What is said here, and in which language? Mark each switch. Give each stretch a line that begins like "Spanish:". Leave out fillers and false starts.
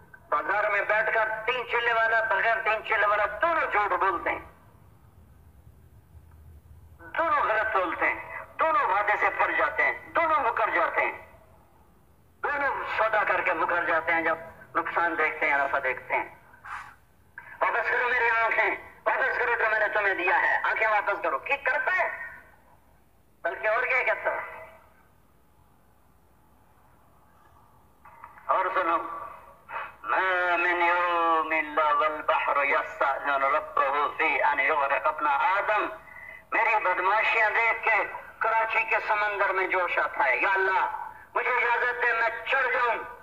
Urdu: بازار میں بیٹھ کر 3 چلے والا بغیر 3 چلے والا دونوں جھوٹ بولتے ہیں، دونوں غلط بولتے ہیں، دونوں وعدے سے پھر جاتے ہیں، دونوں مکر جاتے ہیں، دونوں سودا کر کے مکر جاتے ہیں جب نقصان دیکھتے ہیں، نفع دیکھتے ہیں. واپس کرو میری آنکھیں، واپس کرو جو میں نے تمہیں دیا ہے، آنکھیں واپس کرو. ٹھیک کرتا ہے بلکہ اور کیا کہتا ہے. اور سنو،
Arabic: ما من يوم الا والبحر يستأذن ربه في ان يغرق ابن آدم.
Urdu: میری بدماشیاں دیکھ کے کراچی کے سمندر میں جوش آتا ہے، یا اللہ مجھے اجازت دے میں چڑھ جاؤں.